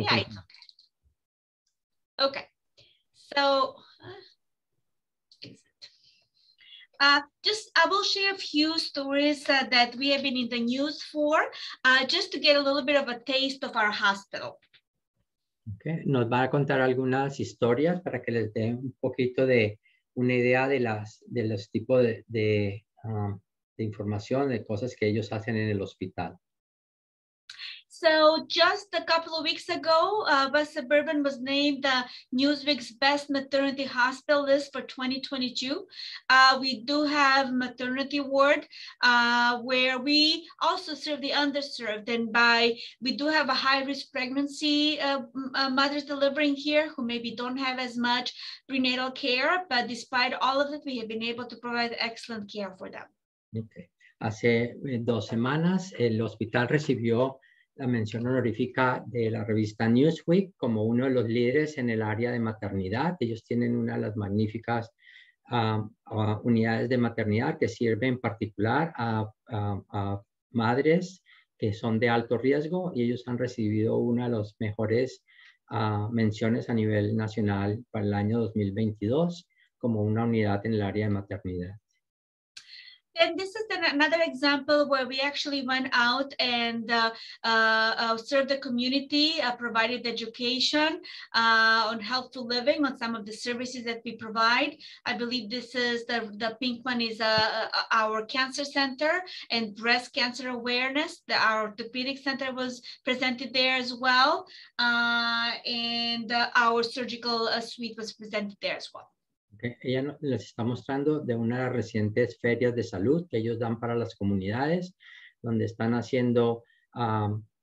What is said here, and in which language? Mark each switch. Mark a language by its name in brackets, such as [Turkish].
[English] yeah, it's okay. Okay. So, I will share a few stories that we have been in the news for, just to get a little bit of a taste of our hospital. Okay. [Spanish] Nos va a contar algunas historias para que les dé un poquito de una idea de los tipos de información, de cosas que ellos hacen en el hospital. [English] So just a couple of weeks ago, West Suburban was named Newsweek's Best Maternity Hospital list for 2022. We do have maternity ward where we also serve the underserved, and we do have a high-risk pregnancy mothers delivering here who maybe don't have as much prenatal care, but despite all of it, we have been able to provide excellent care for them. Okay. [Spanish] Hace 2 semanas el hospital recibió la mención honorífica de la revista Newsweek como uno de los líderes en el área de maternidad. Ellos tienen una de las magníficas unidades de maternidad que sirve en particular a madres que son de alto riesgo, y ellos han recibido una de las mejores menciones a nivel nacional para el año 2022 como una unidad en el área de maternidad. [English] And this is another example where we actually went out and served the community, provided education on healthful living, on some of the services that we provide. I believe this is the pink one is our cancer center and breast cancer awareness. Our orthopedic center was presented there as well. And our surgical suite was presented there as well. Okay. [Spanish] Ella les está mostrando de una de las recientes ferias de salud que ellos dan para las comunidades, donde están haciendo una